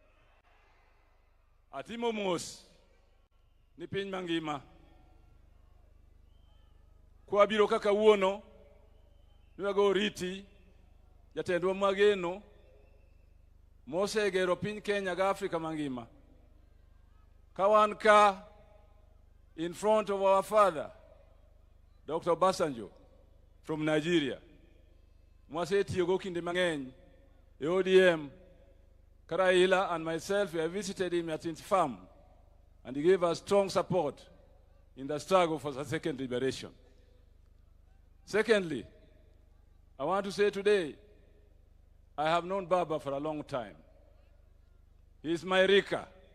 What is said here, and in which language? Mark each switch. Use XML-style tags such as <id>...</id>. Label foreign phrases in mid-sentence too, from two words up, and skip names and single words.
<luo>Atimo mos ni piny mangima. Kwa biro kaka wuono, niwago riti, jatendwa mageno, mosegero piny Kenya ga Afrika mangima.</luo> <en>Kawanka in front of our father, Dr. Basanjo from Nigeria.</en> <luo>Mwasetiyogo kinde mang'eny,</luo> <en>ODM, Karaila and myself, we have visited him at his farm, and he gave us strong support in the struggle for the second liberation. Secondly, I want to say today, I have known Baba for a long time. He is my Rika.</en>